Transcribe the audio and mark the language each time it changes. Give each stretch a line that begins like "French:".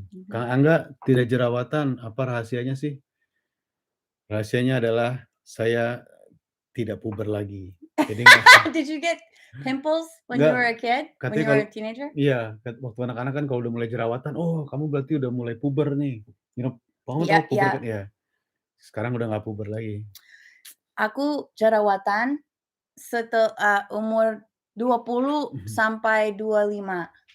Indonesian: Kang Angga tidak jerawatan, apa rahasianya sih? Rahasianya adalah saya tidak puber lagi. Jadi
English: Did you get pimples when you were a kid? When you were a teenager?
Indonesian: Iya, waktu anak-anak kan kalau udah mulai jerawatan, oh kamu berarti udah mulai puber nih. Kamu tahu puber kan? Ya. Sekarang udah nggak puber lagi. Aku jerawatan setelah umur 20 sampai 25.